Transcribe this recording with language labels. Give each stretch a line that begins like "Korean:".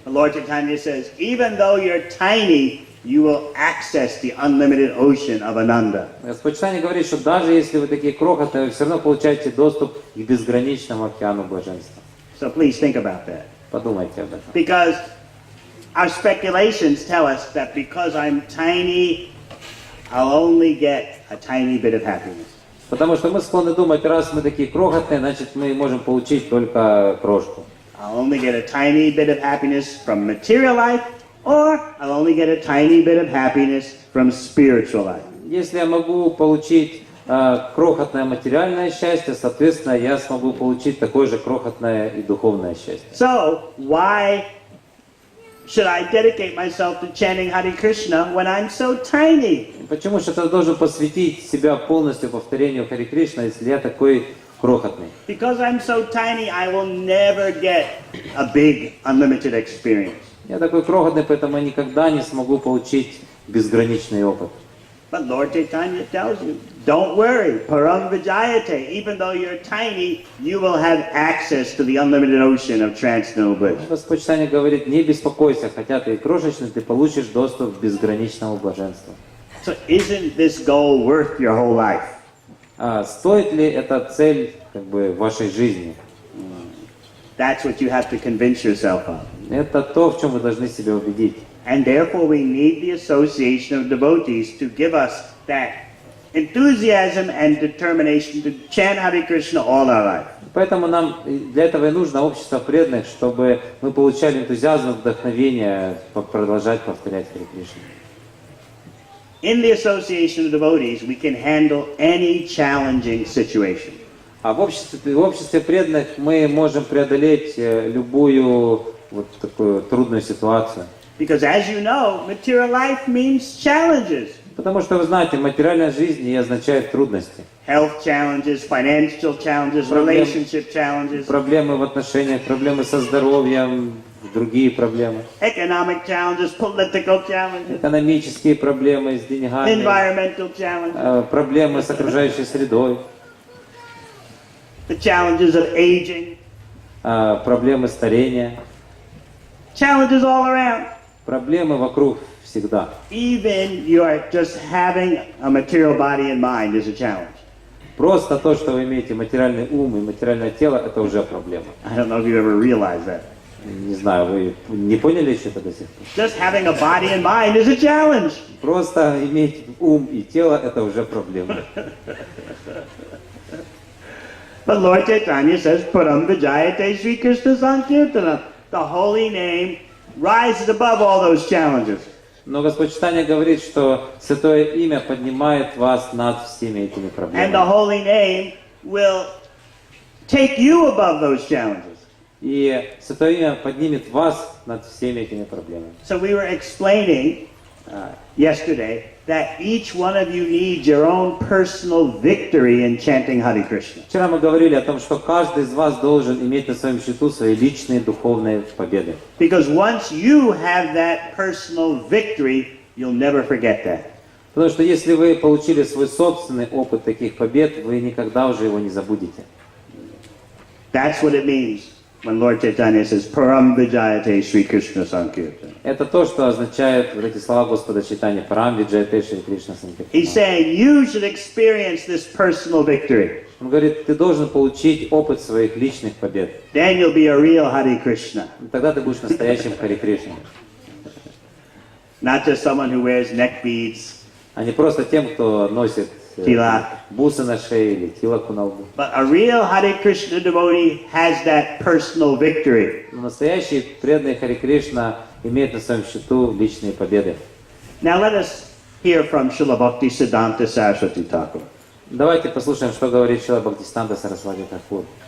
English: The Lord Chaitanya says, even though you're tiny, you will access the unlimited ocean of Ananda.
Russian: Господь Чайтанья говорит, что даже если вы такие крохотные, вы все равно получаете доступ к безграничному океану блаженства.
English: So please think about that.
Russian: Подумайте об этом.
English: Because our speculations tell us that because I'm tiny, I'll only get a tiny bit of happiness.
Russian: Потому что мы склонны думать, раз мы такие крохотные, значит мы можем получить только крошку.
English: I'll only get a tiny bit of happiness from material life, or I'll only get a tiny bit of happiness from spiritual life.
Russian: Если я могу получить крохотное материальное счастье, соответственно, я смогу получить такое же крохотное и духовное счастье.
English: So, why should I dedicate myself to chanting Hare Krishna when I'm so tiny?
Russian: Почему же я должен посвятить себя полностью повторению Харе Кришна, если я такой крохотный?
English: Because I'm so tiny, I will never get a big, unlimited experience.
Russian: Я такой крохотный, поэтому я никогда не смогу получить безграничный опыт.
English: But Lord Chaitanya tells you, don't worry,
Sanskrit: param vijayate.
English: Even though you're tiny, you will have access to the unlimited ocean of transcendental bliss.
Russian: Господь Чайтанья говорит, не беспокойся, хотя ты и крошечный, ты получишь доступ к безграничному блаженству.
English: So isn't this goal worth your whole life?
Russian: Стоит ли эта цель как бы вашей жизни?
English: That's what you have to convince yourself of.
Russian: Это то, в чем вы должны себя убедить.
English: And therefore we need the association of devotees to give us that enthusiasm and determination to chant Hare Krishna all our life.
Russian: Поэтому нам для этого и нужно общество преданных, чтобы мы получали энтузиазм и вдохновение продолжать повторять Харе Кришну.
English: In the association of devotees, we can handle any challenging situation.
Russian: А в обществе преданных мы можем преодолеть любую вот такую трудную ситуацию.
English: Because as you know, material life means challenges.
Russian: Потому что, вы знаете, материальная жизнь не означает трудности.
English: Health challenges, financial challenges, relationship challenges,
Russian: Проблемы в отношениях, проблемы со здоровьем, другие проблемы.
English: economic challenges, political challenges,
Russian: Экономические проблемы с деньгами,
English: environmental challenges,
Russian: проблемы с окружающей средой,
English: the challenges of aging,
Russian: проблемы старения,
English: challenges all around.
Russian: проблемы вокруг всегда.
English: Even you are just having a material body and mind is a challenge.
Russian: Просто то, что вы имеете материальный ум и материальное тело, это уже проблема.
English: I don't know if you ever realized that.
Russian: Не знаю, вы не поняли еще это до сих пор?
English: Just having a body and mind is a challenge.
Russian: Просто иметь ум и тело, это уже проблема.
English: But Lord Chaitanya says,
Sanskrit: Param Vijayate Sri Krishna Sankirtana.
English: The holy name rises above all those challenges.
Russian: Но Господь Чайтанья говорит, что Святое Имя поднимает вас над всеми этими
English: And the
Russian: проблемами.
English: holy name will take you above those challenges.
Russian: И Святое Имя поднимет вас над всеми этими проблемами.
English: So we were explaining yesterday that each one of you needs your own personal victory in chanting Hare Krishna.
Russian: Вчера мы говорили о том, что каждый из вас должен иметь на своем счету свои личные духовные победы.
English: Because once you have that personal victory, you'll never forget that.
Russian: Потому что если вы получили свой собственный опыт таких побед, вы никогда уже его не забудете.
English: That's what it means when Lord Chaitanya says,
Sanskrit: Param Vijayate Sri Krishna Sankirtana.
Russian: Это то, что означает вот эти слова Господа Чайтаньи.
Sanskrit: Парам Виджаяте Шри Кришна Санкиртана.
English: He's saying you should experience this personal victory.
Russian: Он говорит, ты должен получить опыт своих личных побед.
English: Then you'll be a real Hare Krishna.
Russian: И тогда ты будешь настоящим Харе Кришной.
English: Not just someone who wears neck beads,
Russian: А не просто тем, кто носит Тилак. бусы на шее или тилаку на лбу.
English: but a real Hare Krishna devotee has that personal victory.
Russian: Но настоящий преданный Харе Кришна имеет на своем счету личные победы.
English: Now let us hear from Srila Bhaktisiddhanta Saraswati Thakur.
Russian: Давайте послушаем, что говорит Шрила Бхактивиданта Сарасвати Тхакур.